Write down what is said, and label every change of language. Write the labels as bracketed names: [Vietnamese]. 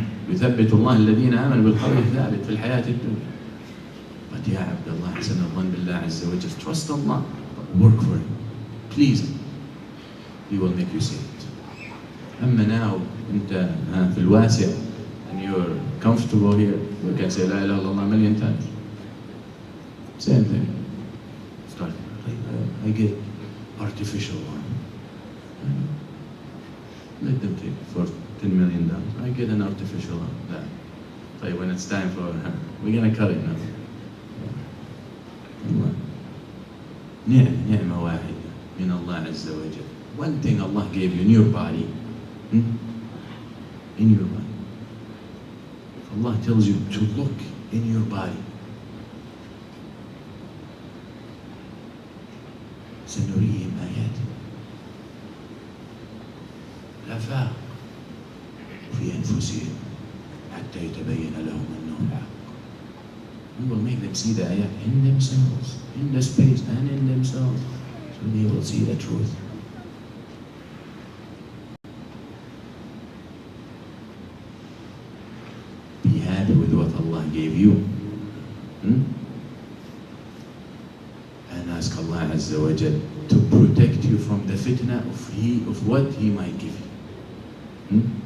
[Arabic] يثبت الله الذين آمنوا بالقول الثابت في الحياة الدنيا. [English] But [Arabic] ya Abdullah, حسن الظن بالله عز وجل. [English] Just trust Allah, but work for Him. Please Him. He will make you saved. [Arabic] أما [English] now, [Arabic] أنت في الواسع [English] and you're comfortable here, you can say La ilaha illallah a million times. Same thing. Start. I get artificial one. Let them take it for $10 million. I get an artificial one. That. When it's time for, we're going to cut it now. [Arabic] نعمة واحدة من الله عز وجل. [English] One thing Allah gave you in your body, in your body. Allah tells you to look in your body. [Arabic] سنريهم آياتنا الآفاق في أنفسهم حتى يتبين لهم أنه الحق. [English] We will make them see the ayat in themselves, in the space and in themselves. So they will see the truth. Be happy with what Allah gave you. And ask Allah Azza wa Jal to protect you from the fitna of what He might give you.